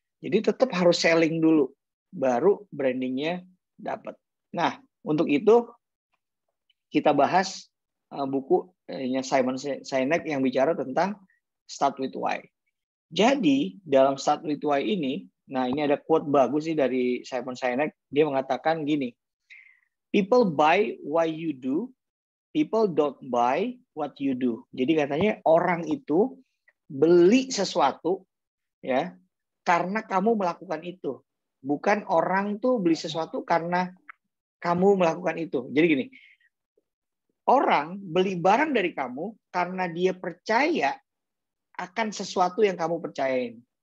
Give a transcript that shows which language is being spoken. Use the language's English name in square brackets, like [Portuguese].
[Indonesian] Jadi tetap harus selling dulu, baru brandingnya dapat. Nah, untuk itu kita bahas bukunya Simon Sinek yang bicara tentang Start with Why. Jadi dalam Start with Why ini, nah ini ada quote bagus sih dari Simon Sinek. Dia mengatakan gini, [English] people buy why you do, people don't buy what you do. [Indonesian] Jadi katanya orang itu beli sesuatu ya karena kamu melakukan itu. Bukan orang tuh beli sesuatu karena kamu melakukan itu. Jadi gini, orang beli barang dari kamu karena dia percaya akan sesuatu yang kamu percayain.